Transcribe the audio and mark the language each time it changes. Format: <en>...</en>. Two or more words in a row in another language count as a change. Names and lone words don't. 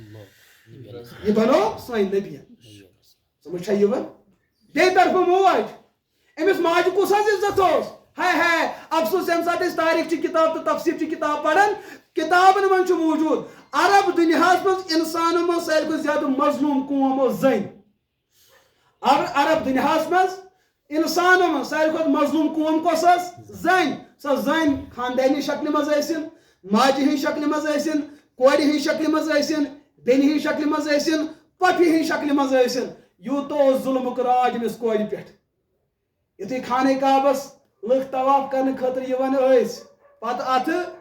<ks>یہ بنوو سٲنۍ نبین سمجھ چھا یِوان بیٚیہِ طرفہٕ موج أمِس ماجہِ کُس حظ عزت اوس ہاے ہاے افسوس ییٚمہِ ساتہٕ أسۍ تاریٖخ چہِ کِتاب تہٕ تفسیٖر چہِ کِتاب پران کِتابن منٛز چھُ موٗجوٗد عرب دنیا مز انسانوں من ساروی زیادہ مظلوم قوم زن عرب دنیا مز انسانوں من ساروی مظلوم قوم کس زن سو زن خاندانی شکل مز ٲسِن ماجہِ ہٕنٛدِ شکل مز ٲسِن کورِ ہٕنٛدِ شکل مز ٲسِن بیٚنہِ ہٕنٛدِ شکل مز ٲسِن پۄپھِ ہٕنٛدِ شکل مز ٲسِن یوٗتاہ اوس ظُلمُک راج أمِس کورِ پٮ۪ٹھ یُتھُے خانہ کعبس لُکھ طواف کرنہٕ خٲطرٕ یِوان ٲسۍ پتہٕ اتھٕ</ks>